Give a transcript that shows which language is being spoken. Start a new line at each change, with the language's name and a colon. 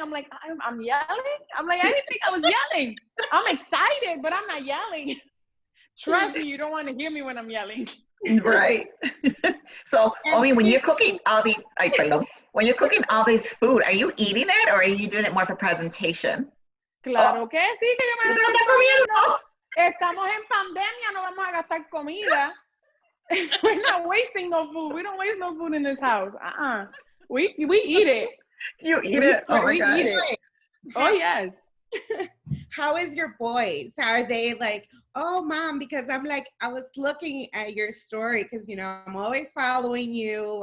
English: I'm like, I'm yelling? I'm like, I didn't think I was yelling. I'm excited, but I'm not yelling. Trust me, you don't want to hear me when I'm yelling. Right. So, I mean, when you're cooking all these, when you're cooking all this food, are you eating it or are you doing it more for presentation?
Spanish: Claro que sí, que yo me lo estoy comiendo. Estamos en pandemia, no vamos a gastar comida.
English: We're not wasting no food. We don't waste no food in this house. We eat it. You eat it? Oh my God. We eat it. Oh yes. How is your boys? Are they like, oh Mom, because I'm like, I was looking at your story because, you know, I'm always following you.